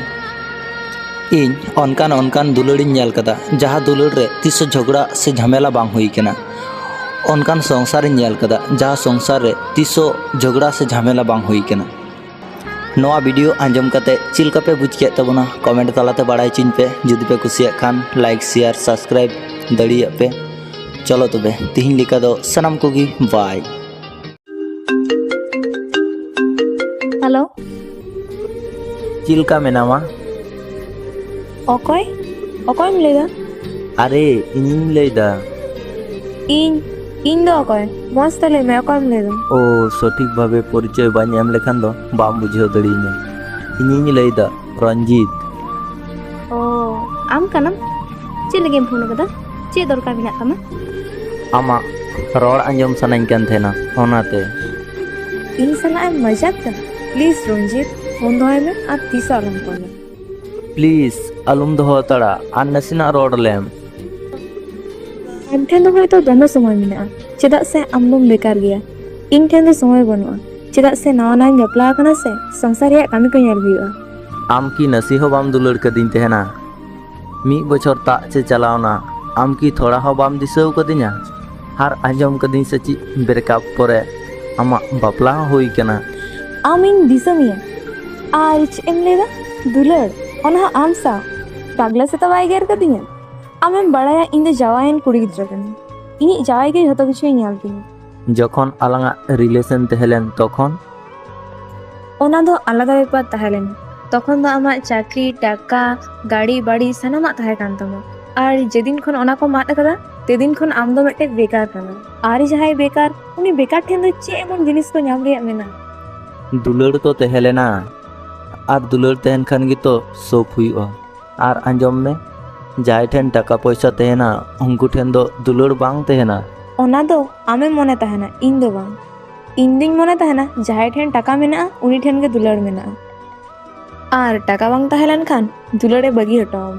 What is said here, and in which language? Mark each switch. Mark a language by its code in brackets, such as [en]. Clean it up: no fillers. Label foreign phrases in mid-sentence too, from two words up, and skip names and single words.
[sat] इन अनकान अनकान दुलाड़िñ नेल कदा जहाँ दुलाड़ रे तिस झगड़ा से झमेला बांग हुई केना। अनकान संसार नेल कदा जहाँ संसार रे तिस झगड़ा से झमेला बांग हुई केना। नोआ वीडियो आंजम काते चिलका पे बुझ के तबना कमेंट तालाते बाड़ाय चिन पे जुदी पे कुसिया खान [en] like share subscribe [sat] दाड़िया पे। चलो तबे तिहिñ लेका दो सनाम कोगी बाय। हेलो चिलका मेनामा अकय अकयम लैदा? अरे इनिñ लैदा। इन दो अकय मस्त ले मैं अकयम लैदा? ओ सठिक भावे परिचय बाñ एम लेखान दो बाम बुझाव दाड़ियाña। इनिñ लैदा रंजीत। ओ आम कनाम चे लगे फोन कदा चे दरकार मेना तमा? आमा रड़ आंजम सनाñ कान थेना ओनाते। इन सला मजाक कर प्लीज रंजीत फोन दोहाय में और तीस आलम कोने प्लीज आलुम दोहो तड़ा आर नसीना रड़ लेम। आम ठेन दो होयतो दोमे समय मेना चेदा से आम दोम बेकार गया। इन ठेन दो समय बनुआ चेदा से नावा नाई बपला कना से संसार रे कामी को नेल हुआ। आम की नसी हो बाम दुलाड़ कदिñ तेहना मी बछर ता से चलावना आम की थोड़ा हो बाम दिसाव कदिña हार आंजम कदिñ से ची ब्रेकअप परे आमा बापला हुई केना। आम इन दिसमिया आर एम लेदा दुलाड़ ओना आम सा पागला से तो बाय गेर कदिña। आमेम बड़ाया इन दो जावायन कुड़ी गिद्रा कनी इनी जावाय के जतो किछु नेल तिᱧa। जखन आलांगा रिलेशन तेहलेन तखन ओना दो आलादा बेपार ताहेलेन तखन दो आमा चाकरी टाका गाड़ी बाड़ी सानामा ताहे कान तमा और जेदिन खन ओना को माद कदा तेदिन खन आम दो मिटे बेकार कना और जहाय बेकार उनी बेकार ठेन दो चे एमन जिनिस को नाम रे मेना। दुलाड़ तो तेहलेना ᱟᱨ ᱫᱩᱞᱟᱹᱲ ᱛᱟᱦᱮᱱ ᱠᱷᱟᱱ ᱜᱮᱛᱚ ᱥᱚᱵ ᱦᱩᱭᱩᱜᱼᱟ। ᱟᱨ ᱟᱸᱡᱚᱢ ᱢᱮ, ᱡᱟᱦᱟᱸᱭ ᱴᱷᱮᱱ ᱴᱟᱠᱟ ᱯᱚᱭᱥᱟ ᱛᱟᱦᱮᱱᱟ ᱩᱱᱠᱩ ᱴᱷᱮᱱ ᱫᱚ ᱫᱩᱞᱟᱹᱲ ᱵᱟᱝ ᱛᱟᱦᱮᱱᱟ। ᱚᱱᱟ ᱫᱚ ᱟᱢᱮᱢ ᱢᱚᱱᱮ ᱛᱟᱦᱮᱱᱟ, ᱤᱧ ᱫᱚ ᱵᱟᱝ। ᱤᱧ ᱫᱩᱧ ᱢᱚᱱᱮ ᱛᱟᱦᱮᱱᱟ ᱡᱟᱦᱟᱸᱭ ᱴᱷᱮᱱ ᱴᱟᱠᱟ ᱢᱮᱱᱟᱜᱼᱟ ᱩᱱᱤ ᱴᱷᱮᱱ ᱜᱮ ᱫᱩᱞᱟᱹᱲ ᱢᱮᱱᱟᱜᱼᱟ। ᱟᱨ ᱴᱟᱠᱟ ᱵᱟᱝ ᱛᱟᱦᱮᱸ ᱞᱮᱱᱠᱷᱟन ᱫᱩᱞᱟᱹᱲᱮ ᱵᱟᱹᱜᱤ ᱦᱚᱴᱚ ᱟᱢᱟ।